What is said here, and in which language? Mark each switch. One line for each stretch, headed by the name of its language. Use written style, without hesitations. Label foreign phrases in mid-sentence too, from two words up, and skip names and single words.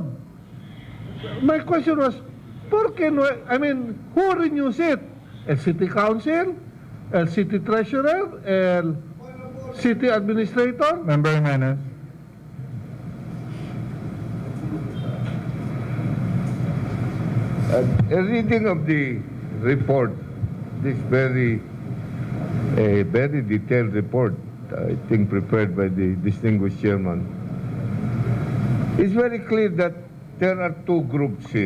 English: My question was,
Spanish: por qué no,
English: I mean, who renews it? El city council, el city treasurer, el city administrator? Member Jimenez. A reading of the report, this very detailed report, I think prepared by the distinguished chairman, it's very clear that there are two groups here.